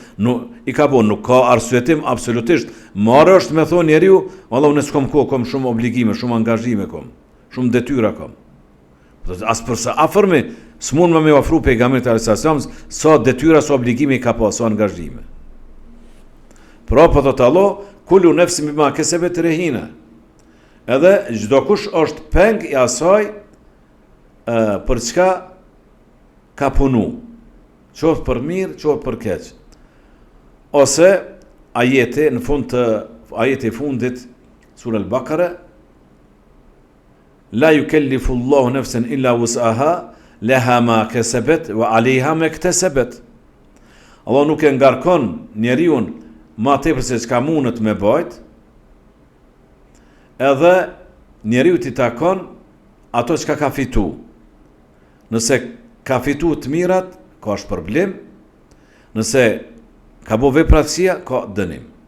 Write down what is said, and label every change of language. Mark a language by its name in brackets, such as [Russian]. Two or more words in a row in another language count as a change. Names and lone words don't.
[Albanian] I ka bo, nuk ka arsyetim absolutisht. Marrë është me thonë njeriu, valla unë s'kom kohë, kom shumë obligime, shumë angazhime kom, shumë detyra kom. As përsa afërmi, s'mund me ofru pejgamberit [Arabic] عليه السلام [Albanian] sa detyra, sa obligime i ka pas, sa angazhime. Pra po thot Allah, [Arabic] كل نفس بما كسبت رهينة. [Albanian] Edhe çdo kush është peng i asaj për çka ka punu. Qoftë për mirë, qoftë për keq. Ose ajeti në fund të ajeti fundit sura Al-Baqara, [Arabic] لا يكلف الله نفسا إلا وسعها لها ما كسبت وعليها ما اكتسبت. [Albanian] Allah nuk e ngarkon njeriu ma tepër se çka mundet me bajt, edhe njeriu t'i takon ato çka ka fitu. Nëse ka fitu të mirat, ka është problem, nëse ka bo vepra të këqija, ka dënim.